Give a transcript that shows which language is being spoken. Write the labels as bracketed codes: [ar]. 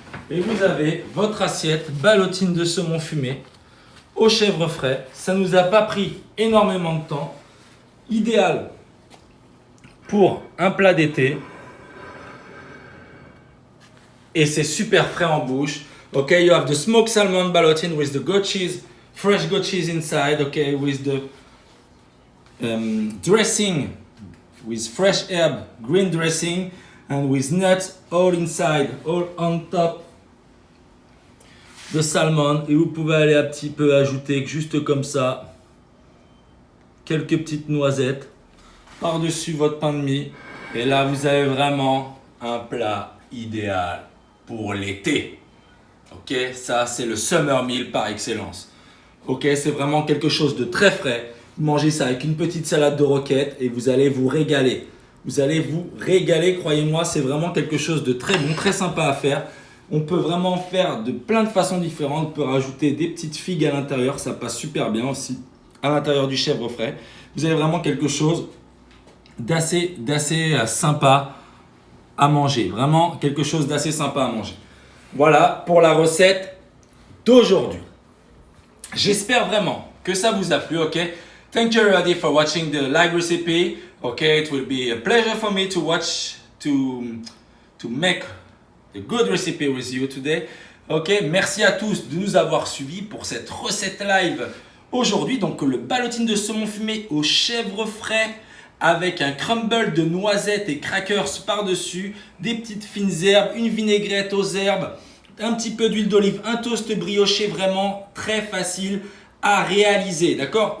[fr] Et vous avez votre assiette ballotine de saumon fumé au chèvre frais. Ça ne nous a pas pris énormément de temps. Idéal pour un plat d'été. Et c'est super frais en bouche. [en] Okay, you have the smoked salmon ballotine with the goat cheese, fresh goat cheese inside. Okay, with the dressing, with fresh herb, green dressing, and with nuts all inside, all on top. De salmon. [fr] Et vous pouvez aller un petit peu ajouter juste comme ça quelques petites noisettes par-dessus votre pain de mie. Et là, vous avez vraiment un plat idéal pour l'été. Ok, ça c'est le [en] summer meal [fr] par excellence. Ok, c'est vraiment quelque chose de très frais. Vous mangez ça avec une petite salade de roquette et vous allez vous régaler. Vous allez vous régaler, croyez-moi, c'est vraiment quelque chose de très bon, très sympa à faire. On peut vraiment faire de plein de façons différentes. On peut rajouter des petites figues à l'intérieur, ça passe super bien aussi. à l'intérieur du chèvre frais. Vous avez vraiment quelque chose d'assez sympa à manger. Vraiment quelque chose d'assez sympa à manger. Voilà pour la recette d'aujourd'hui. J'espère vraiment que ça vous a plu, ok? [en] Thank you everybody for watching the live recipe. Okay, it will be a pleasure for me to watch, to make a good recipe with you today. [fr] Ok, merci à tous de nous avoir suivis pour cette recette live aujourd'hui. Donc le ballotine de saumon fumé au chèvre frais avec un crumble de noisettes et crackers par-dessus, des petites fines herbes, une vinaigrette aux herbes, un petit peu d'huile d'olive, un toast brioché, vraiment très facile à réaliser. D'accord?